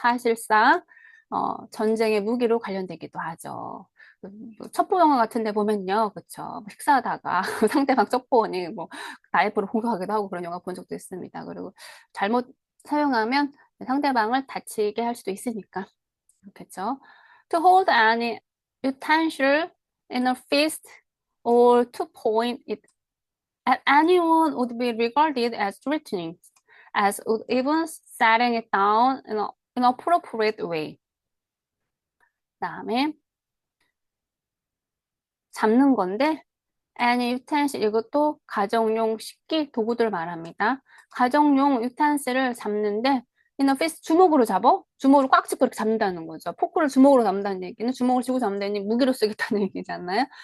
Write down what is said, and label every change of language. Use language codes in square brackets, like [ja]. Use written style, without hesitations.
[ko] 사실상 전쟁의 무기로 관련되기도 하죠. 뭐 첩보 영화 같은 데 보면요, 그쵸. 뭐 식사하다가 상대방 첩보원이 뭐 나이프로 공격하기도 하고 그런 영화 본 적도 있습니다. 그리고 잘못 사용하면 상대방을 다치게 할 수도 있으니까. 그렇겠죠. [en] To hold any utensil in a fist or to point it at anyone would be regarded as threatening, as would even setting it down in an inappropriate way. [ko] 그다음에 잡는 건데 [en] any utensil [ko] 이것도 가정용 식기 도구들 말합니다. 가정용 유탄실을 잡는데 [en] in a fist [ko] 주먹으로 잡어? 주먹으로 꽉 쥐고 이렇게 잡는다는 거죠. 포크를 주먹으로 잡는다는 얘기는 주먹을 쥐고 잡는다는 무기로 쓰겠다는 얘기잖아요.